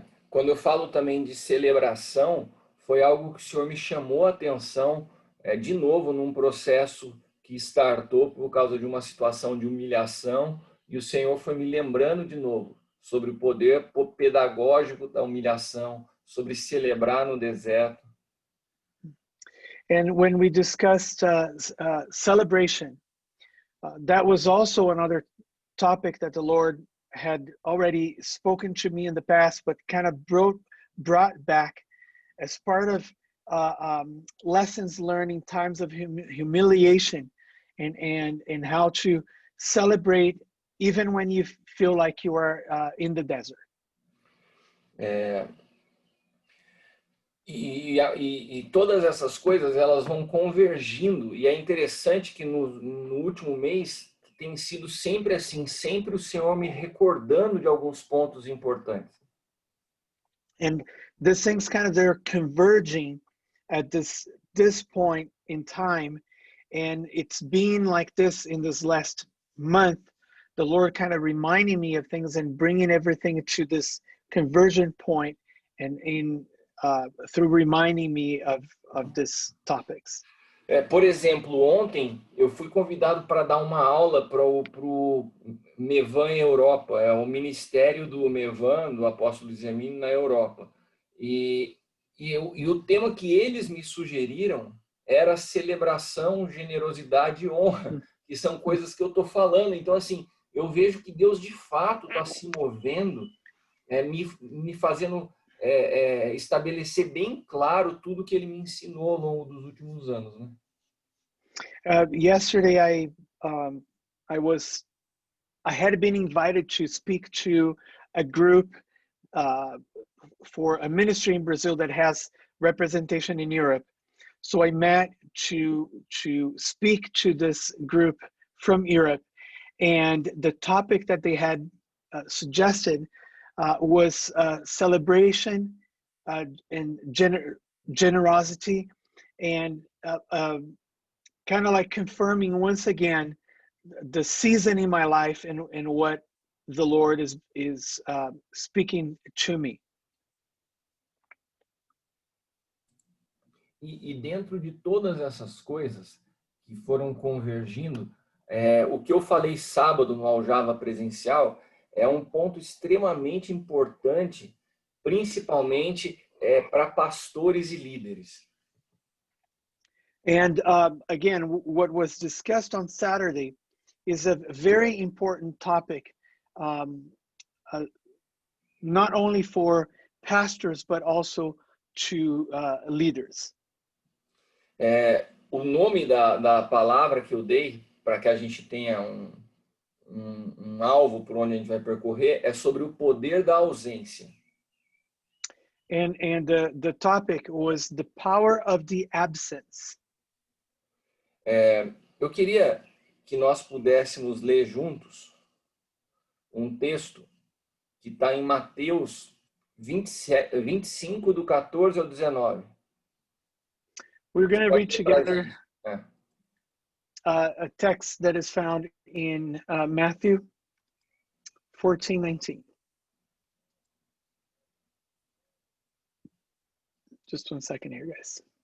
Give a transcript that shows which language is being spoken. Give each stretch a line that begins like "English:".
Portuguese: Quando eu falo também de celebração, foi algo que o Senhor me chamou a atenção de novo num processo que startou por causa de uma situação de humilhação, e o Senhor foi me lembrando de novo sobre o poder pedagógico da humilhação, sobre celebrar no deserto.
English: And when we discussed celebration, that was also another topic that the Lord had already spoken to me in the past, but kind of brought back as part of lessons learning, times of humiliation, and how to celebrate even when you feel like you are in the desert.
Portuguese: E todas essas coisas, elas vão convergindo, e é interessante que no último mês tem sido sempre assim, sempre o Senhor me recordando de alguns pontos importantes.
English: And these things kind of, they're converging at this point in time, and it's been like this in this last month, the Lord kind of reminding me of things and bringing everything to this conversion point, and through reminding me of these topics.
Portuguese: Por exemplo, ontem eu fui convidado para dar uma aula para o Mevan Europa, é o ministério do Mevan, do apóstolo Zemini na Europa. E o tema que eles me sugeriram era celebração, generosidade e honra, que são coisas que eu estou falando. Então, assim, eu vejo que Deus de fato está se movendo, me fazendo estabelecer bem claro tudo que ele me ensinou ao longo dos últimos anos, né?
English: Yesterday, I had been invited to speak to a group for a ministry in Brazil that has representation in Europe. So I met to speak to this group from Europe, and the topic that they had suggested was celebration and generosity, and kind of like confirming once again the season in my life and what the Lord is speaking to me.
Portuguese: E dentro de todas essas coisas que foram convergindo, o que eu falei sábado no Aljava presencial é um ponto extremamente importante, principalmente para pastores e líderes.
English: And again, what was discussed on Saturday is a very important topic, not only for pastors, but also to leaders.
Portuguese: O nome da palavra que eu dei, para que a gente tenha um alvo por onde a gente vai percorrer, é sobre o poder da ausência.
English: And the topic was the power of the absence.
Portuguese: Eu queria que nós pudéssemos ler juntos um texto que está em Mateus 25, do 14 ao 19.
English: We're going to read together a text that is found in Matthew 14:19. Just 1 second here, guys.